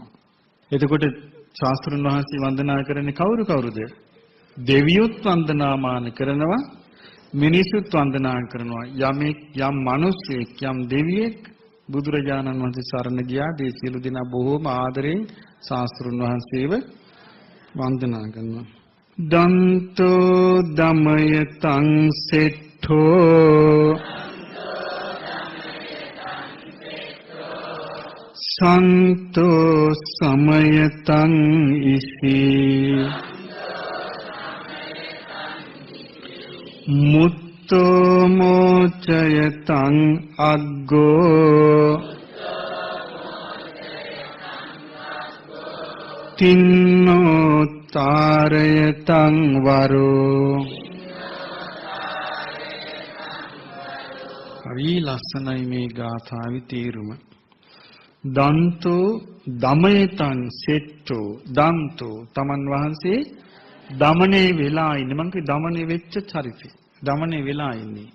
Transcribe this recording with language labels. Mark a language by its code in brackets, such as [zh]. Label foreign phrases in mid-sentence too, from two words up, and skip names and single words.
[si] එතකොට ශාස්ත්‍රුන් වහන්සේ වන්දනා කරන්නේ කවුරුද? දෙවියොත් වන්දනාමාන කරනවා, මිනිසුත් වන්දනා කරනවා. යම් මිනිසෙක් යම් දෙවියෙක් බුදුරජාණන් වහන්සේ සරණ ගියා. ඒ සියලු දෙනා බොහෝම ආදරෙන් ශාස්ත්‍රුන් වහන්සේව වන්දනා කරනවා. [pi] දන්තෝ දමයතං සෙට්ඨෝ සන්තෝ සමයතං ඉසී මුත්තෝ මෝචයතං අග්ගෝ තින්නෝ තාරයතං වරෝ. [si] හරි ලස්සනයි මේ ගාථාවේ තේරුම. [pi] දන්තෝ දමයතං සෙට්ටෝ. [si] දන්තෝ තමන් වහන්සේ දමණය වෙලා ඉන්නේ. මං කිය දමණය වෙච්ච චරිතය. දමණය වෙලා ඉන්නේ.